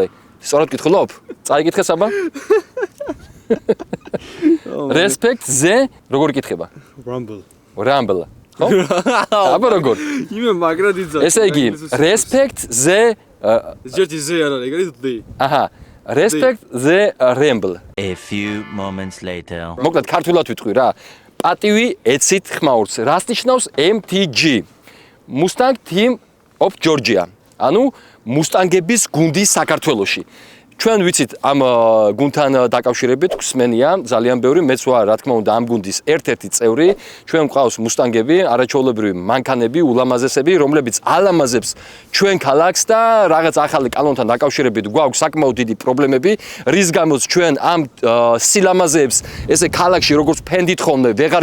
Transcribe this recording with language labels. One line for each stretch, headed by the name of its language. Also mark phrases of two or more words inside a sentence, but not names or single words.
Georgian: სწორად ვკითხულობ? წაიკითხე საბა? Respect-ზე, როგორ იკითხება? Ramble. ხო? აბა როგორ? იმე მაგრად იძახა. ესე იგი, Respect-ზე ჯერჯი ზე არ არის, ეგრე D. აჰა.
English: Respect-ზე Ramble. A few moments later.
Georgian: მოკლედ ქართულად ვიტყვი რა. პატივი ეცით ხმაურს. რას ნიშნავს MTG?
English: Mustang Team of Georgia.
Georgian: ანუ მუსტანგების გუნდი საქართველოში. ჩვენ ვიცით ამ გუნდთან დაკავშირებით გვსმენია ძალიან ბევრი მეც ვარ რა თქმა უნდა ამ გუნდის ერთ-ერთი წევრი ჩვენ გვყავს მუსტანგები არაჩვეულებრივი მანქანები ულამაზესები რომლებიც ალამაზებს ჩვენ ქალაქს და რაღაც ახალი კანონთან დაკავშირებით გვაქვს საკმაოდ დიდი პრობლემები რის გამოც ჩვენ ამ სილამაზეებს ესე ქალაქში როგორც ფენდით ხოლმე ვეღარ